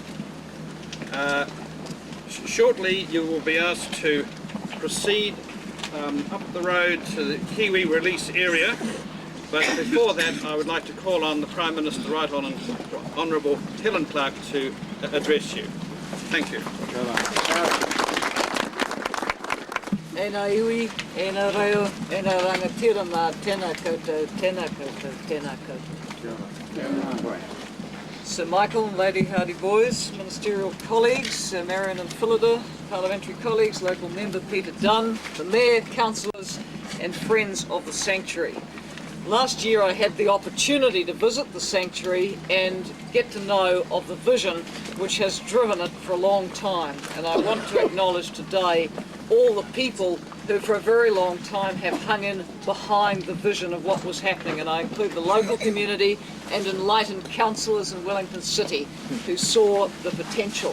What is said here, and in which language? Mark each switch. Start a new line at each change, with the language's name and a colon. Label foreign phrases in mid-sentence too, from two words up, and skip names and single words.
English: Shortly you will be asked to proceed up the road to the Kiwi release area, but before that I would like to call on the Prime Minister, Right Honourable Helen Clark, to address you. Thank you.
Māori: Ena iwi, ena reo, ena rangatira mā tēnā koutou, tēnā koutou, tēnā koutou.
English: Sir Michael and Lady Hardy Boys, ministerial colleagues, Marion and Phillida, parliamentary colleagues, local member Peter Dunn, the Mayor, councillors and friends of the Sanctuary. Last year I had the opportunity to visit the Sanctuary and get to know of the vision which has driven it for a long time, and I want to acknowledge today all the people who for a very long time have hung in behind the vision of what was happening, and I include the local community and enlightened councillors in Wellington City who saw the potential.